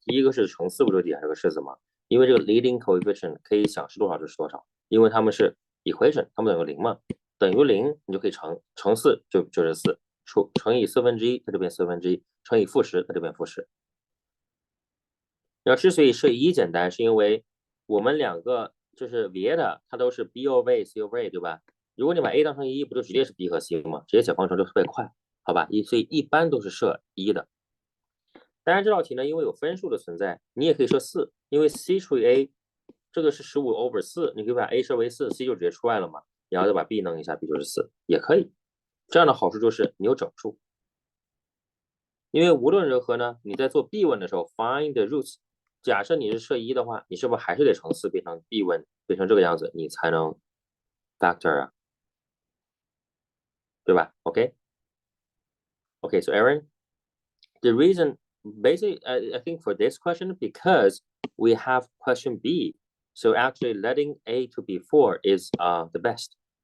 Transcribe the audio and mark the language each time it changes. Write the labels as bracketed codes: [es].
[zh] 第一个是乘4，不就底下这个式子吗？因为这个 leading coefficient 可以想是多少就是多少，因为它们是 equation，它们等于0嘛，等于0你就可以乘4就是4，乘以1/4，它就变1/4，乘以负10，它就变负10。那之所以设1简单，是因为我们两个就是 Vieta 它都是 B over A、C over A，对吧？如果你把 A 当成1，不就直接是 B 和 C 吗？直接写方程就特别快，好吧？所以一般都是设1的。当然这道题呢，因为有分数的存在，你也可以设4，因为 C 除以 A， 这个是15 over 4，你可以把 A 设为4，C 就直接出来了嘛。然后再把 B 弄一下，B 就是4，也可以。这样的好处就是你有整数，因为无论如何呢，你在做 B 问的时候 ，find the roots， 假设你是设1的话，你是不是还是得乘4变成 B 问，变成这个样子，你才能 factor 啊，对吧 ？OK， [en] so Aaron, the reason basically I think for this question because we have question B, so actually letting A to be 4 is the best.